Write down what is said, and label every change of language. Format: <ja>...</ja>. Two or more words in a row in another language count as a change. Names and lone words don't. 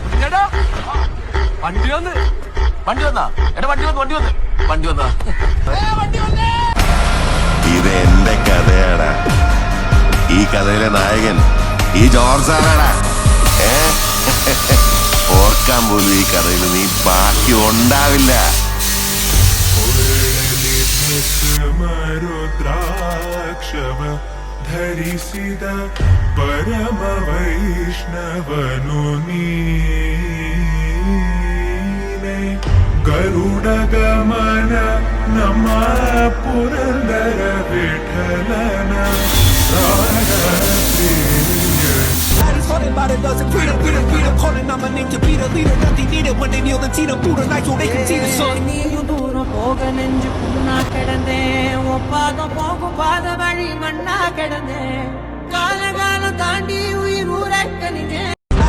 <ml>വണ്ടി വന്നാ എടാ വണ്ടി വന്നാ ഇത് എന്റെ കഥയാടാ. ഈ കഥയിലെ നായകൻ ഈ ജോർജ് ആരാടാ. ഓർക്കാൻ പോലും ഈ കഥയിൽ നീ ബാക്കി ഉണ്ടാവില്ല.</ml> <kn>ಧರಿಸಿದ ಪರಮ ವೈಷ್ಣವನು ನೀನೆ ಗರುಡ ಗಮನ ನಮ್ಮ ಪುರಂದರ ವಿಠಲನ</kn> <en>By the dozen, freedom, calling on my name to be the leader. Nothing needed when they kneel and see them through the night so they can see the sun.</en> <ta>நீயும் தூரம் போக நெஞ்சு புண்ணா கிடந்தேன் ஒப்பாத போகும் பாத வழி மண்ணா கிடந்தேன் கால காலம் தாண்டி உயிர் ஊரக்க நீங்க</ta>